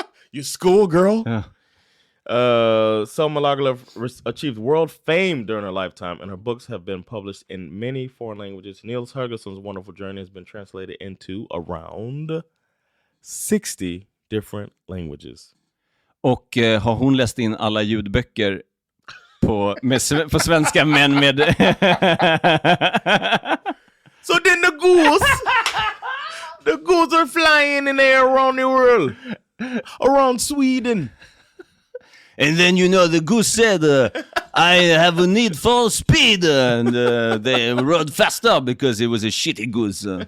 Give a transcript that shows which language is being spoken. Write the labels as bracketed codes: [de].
[en] You schoolgirl. Yeah. Selma Lagerlöf achieved world fame during her lifetime, and her books have been published in many foreign languages. Nils Holgersson's Wonderful Journey has been translated into around 60 different languages. [sv] Och har hon läst in alla ljudböcker på svenska men med... [en] So then the goose are flying in the air around the world, around Sweden. And then, the goose said, I have a need for speed. And they rode faster because it was a shitty goose.